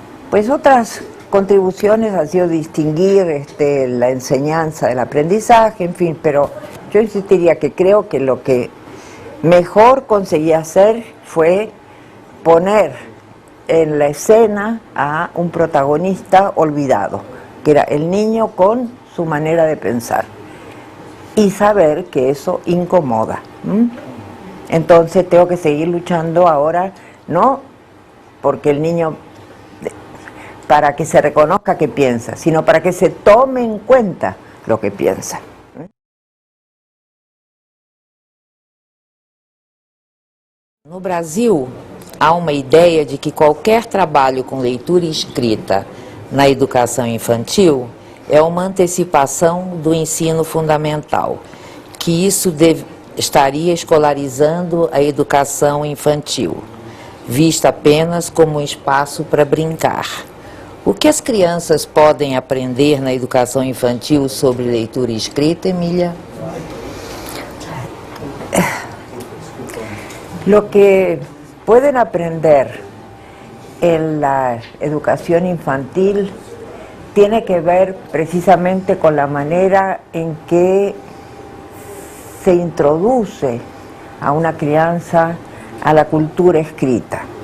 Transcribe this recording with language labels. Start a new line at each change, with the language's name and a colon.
Spanish: Pues otras contribuciones han sido distinguir la enseñanza del aprendizaje, en fin, pero yo insistiría que creo que lo que mejor conseguí hacer fue poner en la escena a un protagonista olvidado, que era el niño con su manera de pensar, y saber que eso incomoda. Entonces tengo que seguir luchando ahora, no porque el niño, para que se reconozca que piensa, sino para que se tome en cuenta lo que piensa.
Portuguese: No Brasil, há uma ideia de que qualquer trabalho com leitura e escrita na educação infantil é uma antecipação do ensino fundamental, que isso estaria escolarizando a educação infantil, vista apenas como um espaço para brincar. O que as crianças podem aprender na educação infantil sobre leitura e escrita, Emília?
Spanish: Lo que pueden aprender en la educación infantil tiene que ver precisamente con la manera en que se introduce a una crianza a la cultura escrita.